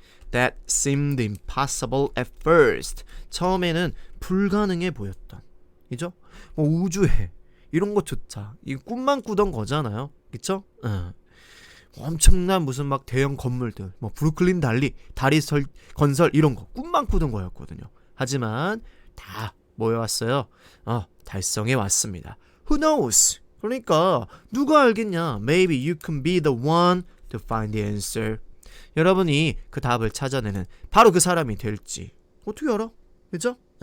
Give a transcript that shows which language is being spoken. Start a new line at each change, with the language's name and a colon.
English: That seemed impossible at first.
Korean: 처음에는 불가능해 보였던. 그죠? 뭐 우주해. 이런 것조차. 이 꿈만 꾸던 거잖아요. 그쵸? 엄청난 무슨 막 대형 건물들. 뭐 브루클린 건설 이런 거. 꿈만 꾸던 거였거든요. 하지만 다 모여왔어요. 달성해 왔습니다.
English: Who knows?
Korean: 그러니까 누가 알겠냐?
English: Maybe you can be the one to find the answer.
Korean: 여러분이 그 답을 찾아내는 바로 그 사람이 될지 어떻게 알아? 그죠?